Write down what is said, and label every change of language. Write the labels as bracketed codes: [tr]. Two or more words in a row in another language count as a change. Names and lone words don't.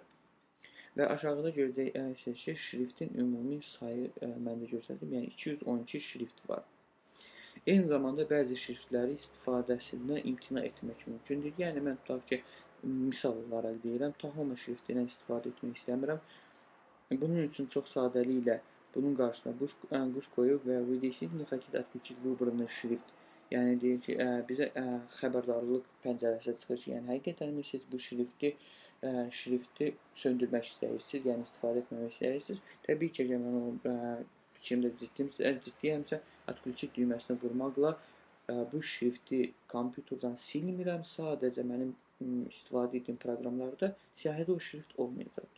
[az] Və aşağıda görəcəksiniz ki, şriftin ümumi sayı məndə göstərdim, yəni 212 şrift var. Eyni zamanda bəzi şriftləri istifadəsindən imtina etmək mümkündür. Yəni, mən tutaq ki, misal olaraq deyirəm, Tahoma şriftindən istifadə etmək istəmirəm. Bunun üçün çox sadəliklə bunun qarşısına quş qoyub və [ru] вы действительно хотите отключить выбранный шрифт. [az] Yəni deyir ki, bizə xəbərdarlıq pəncərəsi çıxır ki, yəni həqiqətən siz bu şrifti söndürmək istəyirsiniz, yəni istifadə etməmək istəyirsiniz. Təbii ki, əgər mən o fikrimdə ciddiyəmsə, отключить düyməsini vurmaqla bu şrifti kompüterdən silmirəm, sadəcə mənim istifadə etdiyim proqramlarda siyahıda o şrift olmayacaqdır.